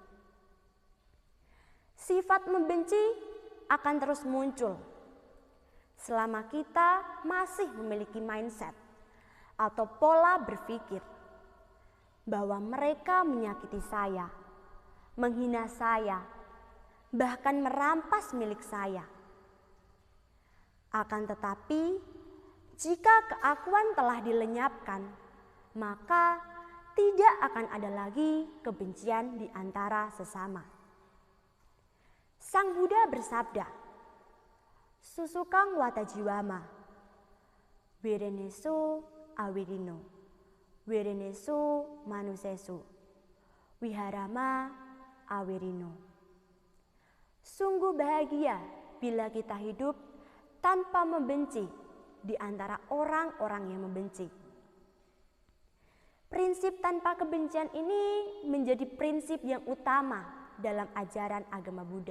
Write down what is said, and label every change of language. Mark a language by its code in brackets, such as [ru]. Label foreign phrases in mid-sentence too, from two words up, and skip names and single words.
[id] Sifat membenci akan terus muncul selama kita masih memiliki mindset atau pola berpikir bahwa mereka menyakiti saya, menghina saya, bahkan merampas milik saya. Akan tetapi, jika keakuan telah dilenyapkan, maka tidak akan ada lagi kebencian di antara sesama. Sang Buddha bersabda, [pi] "Susukang watajiwama, wirenesu awirino, wirenesu manusesu, wiharama awirino." [id] Sungguh bahagia bila kita hidup tanpa membenci di antara orang-orang yang membenci. Prinsip tanpa kebencian ini menjadi prinsip yang utama dalam ajaran agama Buddha.